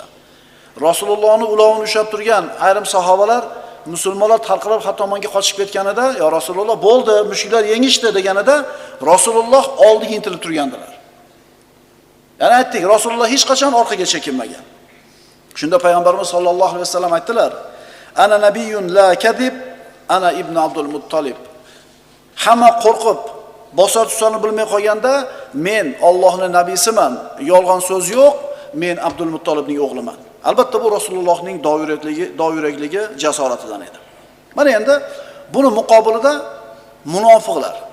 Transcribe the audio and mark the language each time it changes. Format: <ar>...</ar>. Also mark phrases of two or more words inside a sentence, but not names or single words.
<uz>Rasulullohning ulovini ushlab turgan ayrim sahobalar musulmonlar tarqalib har tomonga qochib ketganida,</uz> <ar>"يا رسول الله,</ar> <uz>bo'ldi, mushriklar yengishdi" deganida Rasululloh oldiga intilib turgandilar. Ya'ni aytdik, Rasululloh hech qachon orqaga chekinmagan. Shunda payg'ambarimiz</uz> <ar>صلى الله عليه وسلم</ar> <uz>aytdilar:</uz> <ar>"أنا نبي لا كذب، أنا ابن عبد المطلب."</ar> <uz>Hamma qo'rqib, bosar tusanini bilmay qolganda, "Men Allohning nabiysiman, yolg'on so'z yo'q, men Abdul Muttolibning o'g'liman." Albatta bu Rasulullohning doirakligi, jasoratidan edi. Mana endi buni muqobilida munofiqlar.</uz>